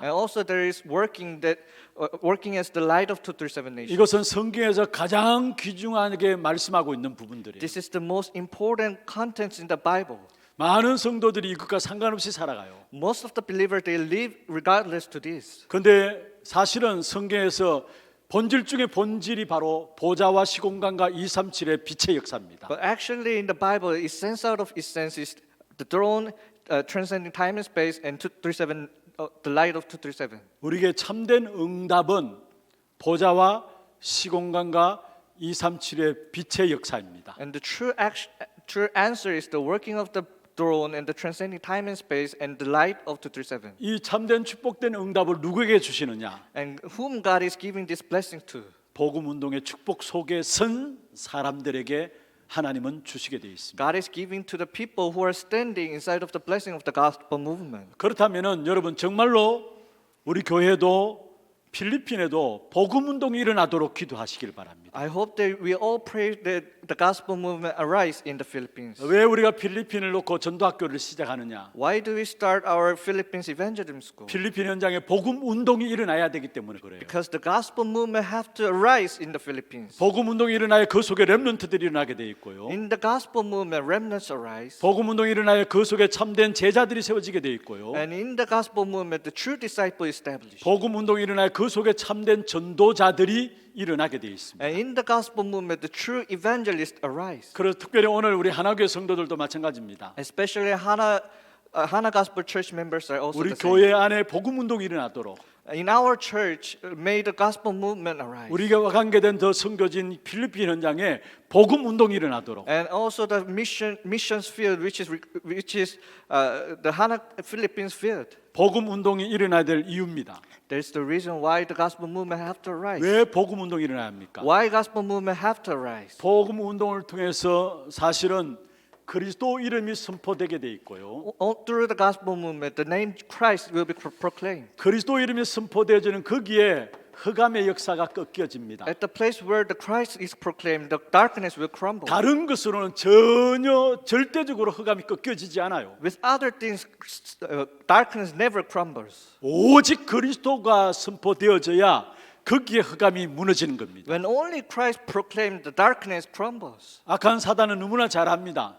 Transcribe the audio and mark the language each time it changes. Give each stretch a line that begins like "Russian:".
English: And also there is working as the light of 237 nations.
Korean: 이것은 성경에서 가장 귀중하게 말씀하고 있는 부분들이에요.
English: This is the most important contents in the Bible.
Korean: 많은 성도들이 이것과 상관없이 살아가요.
English: Most of the believers they live regardless to this.
Korean: 그런데 사실은 성경에서 본질 중에 본질이 바로 보좌와 시공간과 237의 빛의 역사입니다.
English: But actually in the Bible, essence out of essence is the throne transcending time and space and 237 the light of 237.
Korean: 우리에게 참된 응답은 보좌와 시공간과 237의 빛의 역사입니다.
English: And the true answer is the working of the throne and the transcending time and space and the light of 237.
Korean: 이 참된 축복된 응답을 누구에게 주시느냐?
English: And whom God is giving this blessing to?
Korean: 복음 운동의 축복 속에 선 사람들에게 하나님은 주시게 되어 있습니다.
English: God is giving to the people who are standing inside of the blessing of the gospel movement.
Korean: 그렇다면은 여러분 정말로 우리 교회도 필리핀에도 복음 운동이 일어나도록 기도하시길 바랍니다.
English: I hope that we all pray that the gospel movement arise in the Philippines.
Korean: 왜 우리가 필리핀을 놓고 전도학교를 시작하느냐?
English: Why do we start our Philippines evangelism school?
Korean: 필리핀 현장에 복음 운동이 일어나야 되기 때문에 그래요.
English: Because the gospel movement have to arise in the Philippines.
Korean: 복음 운동이 일어나야 그 속에 렘넌트들이 일어나게 돼 있고요.
English: In the gospel movement, remnants arise.
Korean: 복음 운동이 일어나야 그 속에 참된 제자들이 세워지게 돼 있고요.
English: And in the gospel movement, the true disciple is established.
Korean: 복음 운동이 일어나야 그 속에 참된 전도자들이 일어나게 돼 있습니다.
English: And in the gospel movement, the true evangelists arise.
Korean: 그래서 특별히 오늘 우리 하나교회 성도들도 마찬가지입니다.
English: Especially Hana Gospel Church members are also
Korean: 우리
English: the same.
Korean: 교회 안에 복음 운동이 일어나도록
English: in our church made the gospel movement arise.
Korean: 우리가 관계된 더 선교진 필리핀 현장에 복음 운동이 일어나도록
English: And also the missions field, which is the Hana Philippines field.
Korean: 복음 운동이 일어나야 될 이유입니다.
English: That's the reason why the gospel movement have to rise.
Korean: 왜 복음 운동이 일어나야 합니까?
English: Why gospel movement have to rise?
Korean: 복음 운동을 통해서 사실은 그리스도 이름이 선포되게 돼 있고요.
English: All through the gospel movement, the name Christ will be proclaimed.
Korean: 그리스도 이름이 선포되어지는 거기에 흑암의 역사가 꺾여집니다.
English: At the place where the Christ is proclaimed, the darkness will crumble.
Korean: 다른 것으로는 전혀 절대적으로 흑암이 꺾여지지 않아요.
English: With other things, darkness never crumbles.
Korean: 오직 그리스도가 선포되어져야 거기에 흑암이 무너지는 겁니다.
English: When only Christ proclaimed, the darkness crumbles.
Korean: 악한 사단은 너무나 잘합니다.